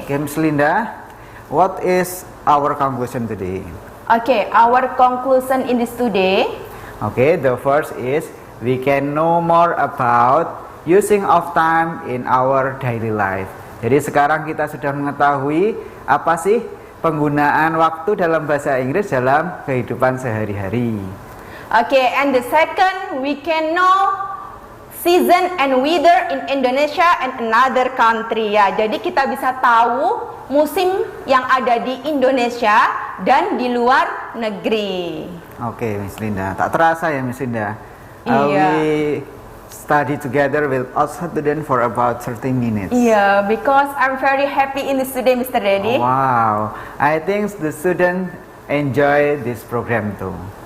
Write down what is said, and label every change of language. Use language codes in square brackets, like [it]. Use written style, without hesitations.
[en] Okay, Miss Linda, what is our conclusion today? Oke, our conclusion in this today. Okay, the first is we can know more about using of time in our daily life. [id] Jadi sekarang kita sudah mengetahui apa sih penggunaan waktu dalam bahasa Inggris dalam kehidupan sehari-hari. [en] Okay, and the second, we can know season and weather in Indonesia and another country ya. [id] Jadi kita bisa tahu musim yang ada di Indonesia dan di luar negeri. Oke, Miss Linda. Tak terasa ya, Miss Linda. Iya. [en] We study together with all students for about 30 minutes. Yeah, because I'm very happy in this today, Mr. Reddy. Wow, I think the student enjoy this program too.